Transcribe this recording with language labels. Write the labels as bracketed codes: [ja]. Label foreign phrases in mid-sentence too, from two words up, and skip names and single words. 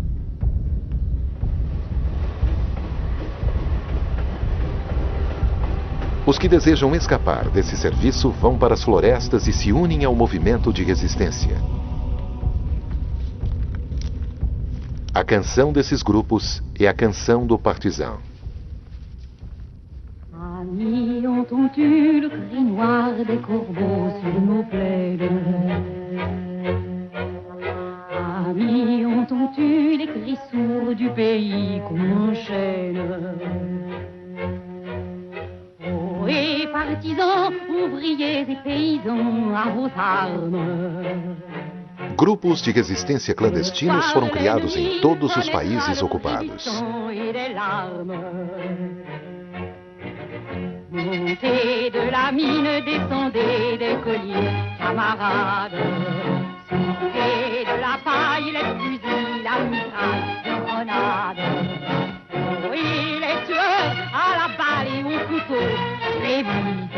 [pt] Os que desejam escapar desse serviço vão para as florestas e se unem ao movimento de resistência. A canção desses grupos é a canção do Partizan. [fr] Amis, entends-tu le cri noir des corbeaux sur nos plaines? Amis, entends-tu les cris sourds du pays qu'on enchaîne? Oh, et partisans, ouvriers et paysans, à vos armes. [pt] Grupos de resistência clandestinos foram criados em todos os países ocupados. [fr] Montez de la mine, descendez des colliers, camarades. Sortez de la paille, les fusils, la mitraille, les grenades. Oui, les tueurs à la balle et au couteau, les vite.